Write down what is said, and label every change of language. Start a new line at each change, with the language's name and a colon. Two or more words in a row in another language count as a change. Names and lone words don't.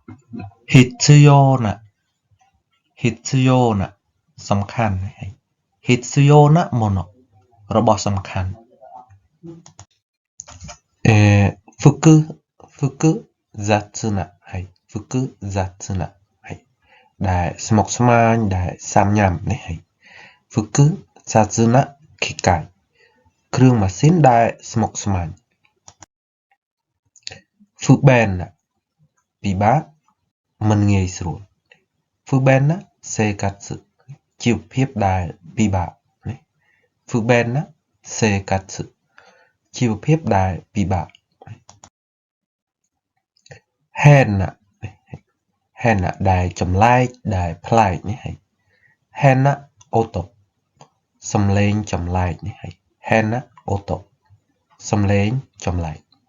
Japanese: 必要な必要な
Khmer: សំខាន់ហើយ
Japanese: 必要なもの
Khmer: របស់សំខាន់複雑なហើយ複雑なហើយដែលស្មុគស្មាញដែលសាំញ៉ាំនេះហើយ
Japanese: 複雑な機械
Khmer: គ្រឿងម៉ាស៊ីនដែលស្មុគស្មាញ 不便なពិបាកមិនងាយស្រួល
Japanese: 不便な生活
Khmer: ជីវភាពដែលពិបាកនេះ
Japanese: 不便な生活
Khmer: ជីវភាពដែលពិបាក 変なដែលចម្លែកដែលប្លែកនេះហើយ
Japanese: 変な音
Khmer: សំឡេងចម្លែកនេះហើយ
Japanese: 変な音
Khmer: សំឡេងចម្លែក